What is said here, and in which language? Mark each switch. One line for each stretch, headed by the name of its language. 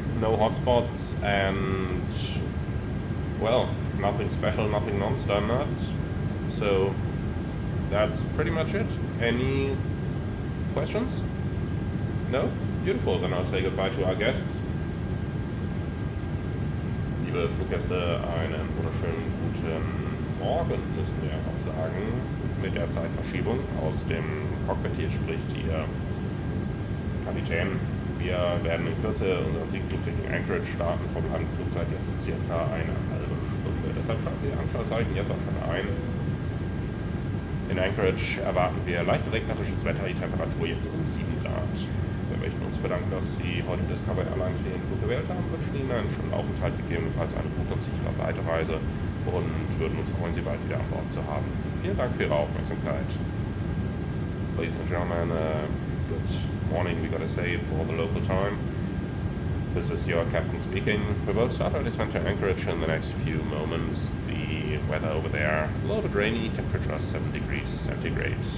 English: No hotspots, and well, nothing special, nothing non-standard. So that's pretty much it. Any questions? No? Beautiful, then I'll say goodbye to our guests.
German: Liebe Fluggäste, einen wunderschönen guten Morgen, müssen wir auch sagen, mit der Zeitverschiebung. Aus dem Cockpit hier spricht Ihr Kapitän. Wir werden in Kürze unseren Siegflug Richtung Anchorage starten. Verbleibende Flugzeit jetzt circa 1,5 Stunde. Deshalb schalten wir die Anschaltzeichen jetzt auch schon ein. In Anchorage erwarten wir leicht regnerisches Wetter, die Temperatur jetzt um 7 Grad. Wir möchten uns bedanken, dass Sie heute Discover Airlines für Ihren Flug gewählt haben, wünschen Ihnen einen schönen Aufenthalt, gegebenenfalls eine gute und sichere Weiterreise und würden uns freuen, Sie bald wieder an Bord zu haben. Vielen Dank für Ihre Aufmerksamkeit.
English: Ladies and gentlemen, good morning, we gotta say, for the local time. This is your captain speaking. We will start our descent to Anchorage in the next few moments. The weather over there, a little bit rainy, temperature 7 degrees centigrade.